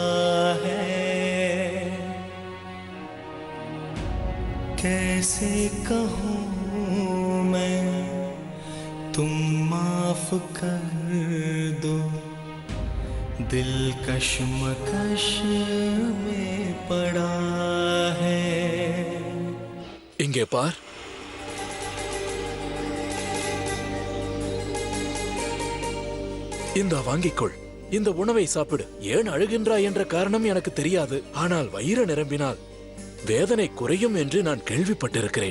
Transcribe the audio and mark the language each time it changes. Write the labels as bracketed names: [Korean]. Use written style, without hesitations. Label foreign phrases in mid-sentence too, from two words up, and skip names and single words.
[Hindi] है, कैसे कहूँ मैं तुम माफ कर दो, दिल कश्मकश में पड़ा है। [Tamil] இங்கே பார். இந்த வாங்கிக்கொள். இந்த உணவை சாப்பிடு. ஏன் அழுகின்றாய் என்ற காரணம் எனக்கு தெரியாது. ஆனால் வயிறு நிரம்பினால் வேதனை குறையும் என்று நான் கேள்விப்பட்டிருக்கிறேன்.